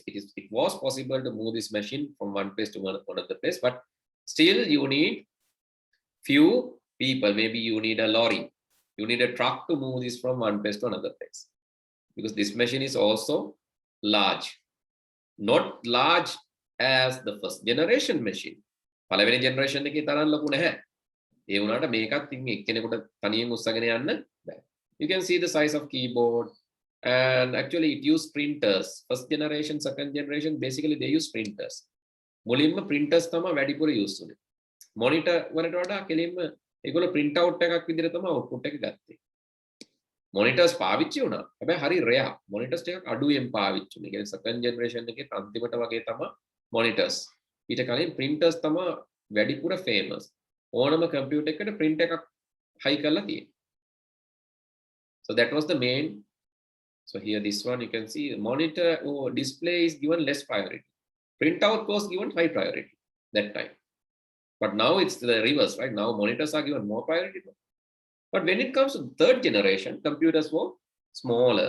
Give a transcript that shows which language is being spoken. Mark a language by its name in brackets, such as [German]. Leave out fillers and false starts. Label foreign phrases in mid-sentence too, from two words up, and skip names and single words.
[English] It was possible to move this machine from one place to another place, but still you need few people. Maybe you need a lorry, you need a truck to move this from one place to another place, because this machine is also large, not large as the first generation machine. [Sinhala] පළවෙනි generation එකේ තරම් ලොකු නැහැ. ඒ වුණාට මේකත් ඉතින් එක්කෙනෙකුට තනියෙන් උස්සගෙන යන්න බෑ. [English] You can see the size of keyboard, and actually it used printers. First generation, second generation, basically they use printers. [Sinhala] මුලින්ම printers තමයි වැඩිපුර use උනේ. Monitor වලට වඩා කෙලින්ම ඒගොල්ලෝ [English] print out [Sinhala] එකක් විදිහට තමයි output එක ගත්තේ. Monitors පාවිච්චි වුණා. හැබැයි හරි rare. Monitors ටිකක් අඩුවෙන් පාවිච්චි වුණේ. ඒ කියන්නේ [English] second generation [Sinhala] එකේ අන්තිමට වගේ තමයි monitors. ඊට කලින් printers තමයි වැඩිපුර famous. ඕනම computer එකකට print එකක් high කරලා තියෙනවා. [English] So that was the main. So here this one you can see monitor or display is given less priority. Printout was given high priority that time. But now it's the reverse, right? Now monitors are given more priority. But when it comes to third generation, computers were smaller.